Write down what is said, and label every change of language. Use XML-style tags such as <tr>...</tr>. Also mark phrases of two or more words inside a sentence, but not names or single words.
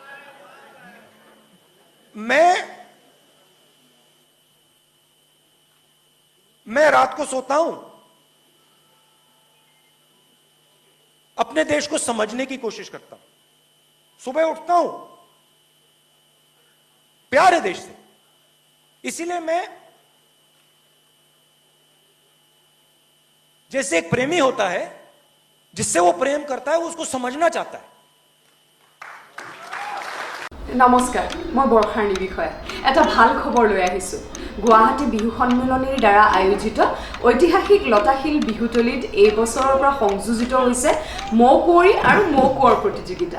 <hi>मैं रात को सोता हूं, अपने देश को समझने की कोशिश करता हूं, सुबह उठता हूं, प्यार है देश से, इसीलिए मैं जैसे एक प्रेमी होता है, जिससे वो प्रेम करता है, वो उसको समझना चाहता है।</hi> <as>নমস্কাৰ, মই বৰষাৰণী বিষয়া এটা ভাল খবৰ লৈ আহিছোঁ। গুৱাহাটী বিহু সন্মিলনীৰ দ্বাৰা আয়োজিত ঐতিহাসিক লতাশিল বিহুতলীত এই বছৰৰ পৰা সংযোজিত হৈছে মৌ কুঁৱৰী আৰু মৌ কোঁৱৰ প্ৰতিযোগিতা।</as>